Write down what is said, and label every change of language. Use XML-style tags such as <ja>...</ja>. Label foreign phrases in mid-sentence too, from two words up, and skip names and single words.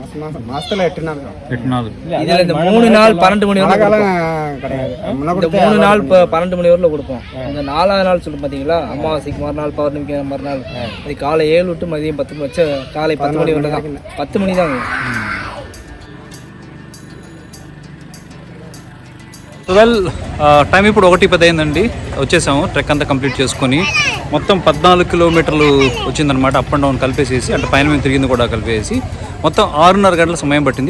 <ta>மாதத்தில் 8 நாள். இதில் இந்த 3 நாள் 12 மணி வரை கிடையாது. இந்த 3 நாள் இப்போ 12 மணி வரையில் கொடுப்போம். இந்த 4ஆவது நாள் சொல்லும் பார்த்தீங்களா, அமாவாசைக்கு மறுநாள் பௌர்ணமிக்கு மறுநாள், அது காலை 7 to மதியம் 10 வச்சு காலை 10 மணி வரை தான். 10 மணி தாங்க.</ta> <en>well time</en> <te>ఇప్పుడు 1:10 అయిందండి. వచ్చేసాము ట్రెక్ అంతా కంప్లీట్ చేసుకొని. మొత్తం 14 కిలోమీటర్లు వచ్చిందనమాట.</te> <en>up and down</en> <te>కలిపేసేసి, అంటే పైన మేము తిరిగింది కూడా కలిపేసి మొత్తం 6:30 గంటల సమయం పట్టింది.</te>